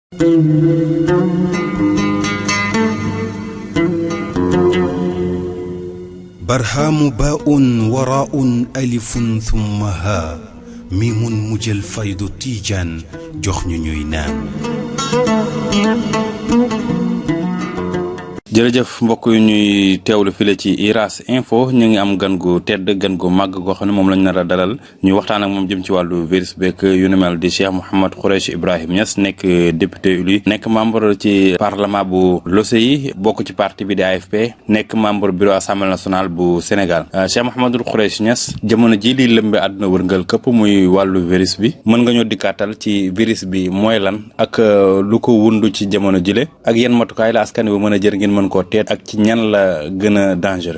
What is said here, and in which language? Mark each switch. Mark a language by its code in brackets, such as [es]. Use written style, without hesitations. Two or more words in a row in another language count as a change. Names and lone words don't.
[wo] برهام باء وراء ألف ثم ها ميم مجل فيض تيجان جخن نينان jërëjëf mbokk yu ñuy teewlu file ci Uras Info ñu ngi am gan gu tedd gan gu màgg goo xam ne moom lañ nar a dalal ñuy waxtaan ak moom jëm ci wàllu virus beeg yu ni mel di Cheikh Mouhamed Khoureychi Ibrahim Niass nekk [fr] député élu [wo] nekk membre ci parlement bu l'OCI bokk ci parti bi di AFP nekk [fr] membre bureau assemblée nationale [wo] bu Sénégal Cheikh Mouhamed Khoureychi Niass jamono ji li lëmbe àdduna wërngal këpp muy wàllu virus bi mën nga ñoo dikkaatal ci virus bi mooy lan ak lu ko wundu ci jamono jile ak yan matukaay la askan wi mën a jër ngeen mën ko teet ak ci ñan la gën a dangereux.